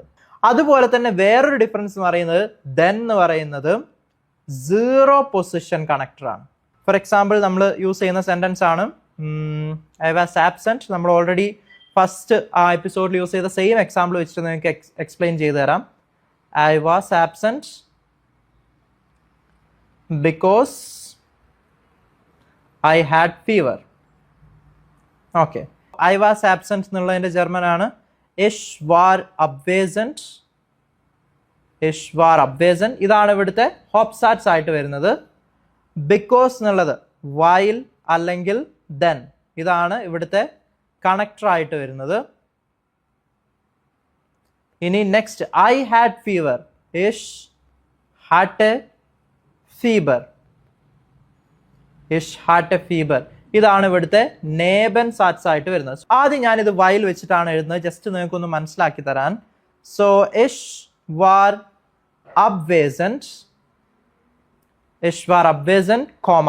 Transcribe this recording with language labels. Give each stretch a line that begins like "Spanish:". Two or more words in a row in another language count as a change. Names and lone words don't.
Malayalam: അതുപോലെ തന്നെ വേറൊരു ഡിഫറൻസ് എന്ന് പറയുന്നത് ദെൻ എന്ന് പറയുന്നത് 0 പൊസിഷൻ കണക്ടറാണ്.
English: for example
Malayalam: നമ്മൾ യൂസ് ചെയ്യുന്ന സെന്റൻസ് ആണ്
English: I was absent.
Malayalam: നമ്മൾ
English: already first
Malayalam: ആ എപ്പിസോഡിൽ യൂസ് ചെയ്ത
English: same example
Malayalam: വെച്ചിട്ട് നിങ്ങൾക്ക് എക്സ്പ്ലെയിൻ ചെയ്തു തരാം.
English: I was absent because I had fever.
Malayalam: Okay.
English: I was absent
Malayalam: എന്നുള്ളതിന്റെ ജർമ്മൻ ആണ്
German: ich war abwesend. ich war abwesend.
Malayalam: ഇതാണ് ഇവിടുത്തെ ഹോപ്സാറ്റ്സ് ആയിട്ട് വരുന്നത്. because എന്നുള്ളത് while അല്ലെങ്കിൽ then, ഇതാണ് ഇവിടുത്തെ കണക്ടർ ആയിട്ട് വരുന്നത്.
English: ഇനി നെക്സ്റ്റ് I had fever.
German: ich hatte ഫീബർ. ich hatte e Fieber.
Malayalam: ഇതാണ് ഇവിടുത്തെ
German: Neben Satz
Malayalam: ആയിട്ട് വരുന്നത്. ആദ്യം ഞാനിത് വൈൽ വെച്ചിട്ടാണ് എഴുതുന്നത്, ജസ്റ്റ് നിങ്ങൾക്കൊന്ന് മനസ്സിലാക്കി തരാൻ.
German: so ich war abwesend, ich war abwesend Komma.